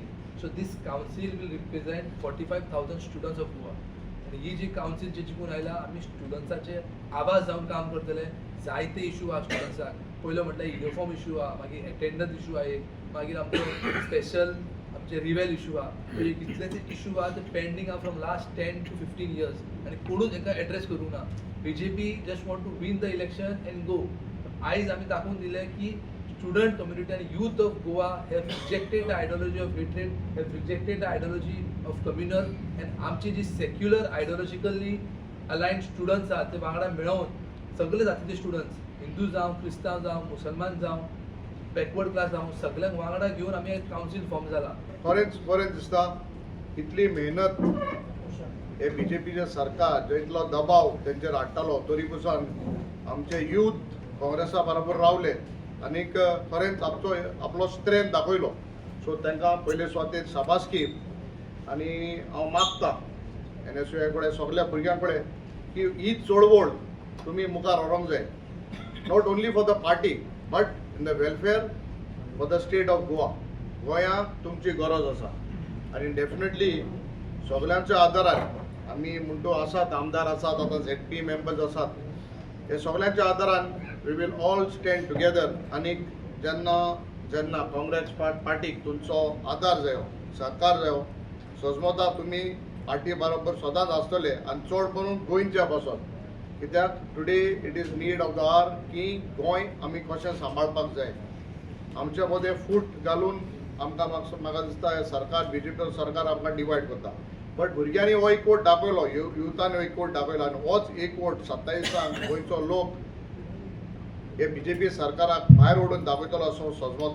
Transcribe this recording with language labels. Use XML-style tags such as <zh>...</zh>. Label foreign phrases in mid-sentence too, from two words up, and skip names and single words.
<en>so this council will represent 45,000 students of Goa.</en> <kok>आणि ही जी कावन्सील जी जिखून आयला आमी स्टुडंट्साचे आवाज जावन काम करतले. जायते इशू आहा स्टुडंट्साक. पयलो म्हटल्यार युनिफॉर्म इशू आहा, मागीर एटेंडन्स इशू आहा एक, मागीर आमचो स्पेशल आमचे रिवेल इशू आहा. म्हणजे कितलेशे इशू आहा ते पेंडींग आहा</kok> <en>from last 10 to 15 years</en> <kok>आनी कोणूच हाका एड्रेस करूंक ना.</kok> <en>BJP just want to win the election and go.</en> <kok>आयज आमी दाखोवन दिलें की</kok> <en>student community and youth of Goa have rejected the ideology of hatred, have rejected the ideology of communal, and</en> <kok>आमची जी</kok> <en>secular ideologically aligned students आहात</en> <kok>ते वांगडा मेळोन सगळे जातीचे स्टुडंट्स, हिंदू जावं, क्रिस्तांव जावं, मुसलमान जावं, बॅकवर्ड क्लास जावं, सगळ्यांक वांगडा घेवन आमी एक कावन्सील फॉर्म जाला. खरेंच बरें दिसता इतली मेहनत हे BJPचे सरकार जो इतलो दबाव तेंचेर हाडटालो तरी पसून आमचे यूथ काँग्रेसा बरोबर रावले आनीक खरेंच आपलो स्ट्रेंथ दाखयलो. सो तांकां पयले सुवातेर शाबासकी. आनी हांव मागतां NSUI कडेन सगळ्या भुरग्यां कडेन की ही चळवळ तुमी मुखार व्हरोंक जाय.</kok> <en>not only for the party but in the welfare for the state of Goa.</en> <kok>गोंयांक तुमची गरज आसा आनी डेफिनेटली सगळ्यांच्या आदारान आमी म्हणटो आसात, आमदार आसात, आतां ZP मेंबर्स आसात, हे सगळ्यांच्या आदारान</kok> <en>we will all stand together.</en> <kok>आनीक जेन्ना काँग्रेस पार्टीक तुमचो आदार जायो, सहकार जायो, सजमता तुमी पार्टी बरोबर सदांच आसतले आनी चड करून गोंयच्या पासून.</kok> <en>कित्याक today it is need of the hour</en> <kok>की गोंय आमी कशें सांबाळपाक जाय. आमचे मदें फूट घालून आमकां म्हाका दिसता हे सरकार BJP सरकार आमकां डिवायड करता. बट भुरग्यांनी हो एकवट दाखयलो, युथान हो एकवट दाखयलो आनी होच एकवट 27 गोंयचो लोक हे BJP सरकाराक भायर ओडून दाखयतलो असो सजमता.</kok>